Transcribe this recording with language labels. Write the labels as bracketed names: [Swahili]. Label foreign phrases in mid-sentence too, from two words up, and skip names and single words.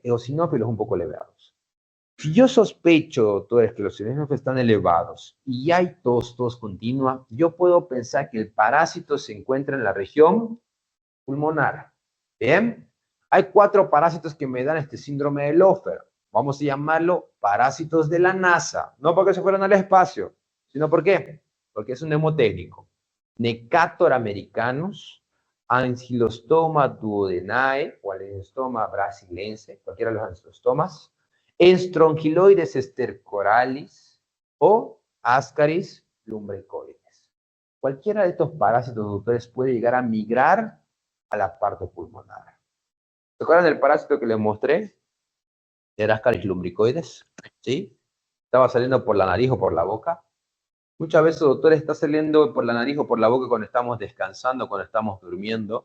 [Spanish] Eosinófilos un poco elevados. Si yo sospecho, doctores, que los eosinófilos están elevados y hay tos continua, yo puedo pensar que el parásito se encuentra en la región pulmonar. ¿Bien? Hay 4 parásitos que me dan este síndrome de Lofer. Vamos a llamarlo parásitos de la NASA. No porque se fueron al espacio, sino ¿por qué? Porque es un mnemotécnico. Necator americanus, Ancylostoma duodenae o Ancylostoma brasilense, cualquiera de los ancylostomas, Strongyloides stercoralis o Ascaris lumbricoides. Cualquiera de estos parásitos, doctores, puede llegar a migrar a la parte pulmonar. ¿Se acuerdan del parásito que les mostré? Era Ascaris lumbricoides, ¿sí? estaba saliendo por la nariz o por la boca. Muchas veces, doctores, está saliendo por la nariz o por la boca cuando estamos descansando, cuando estamos durmiendo.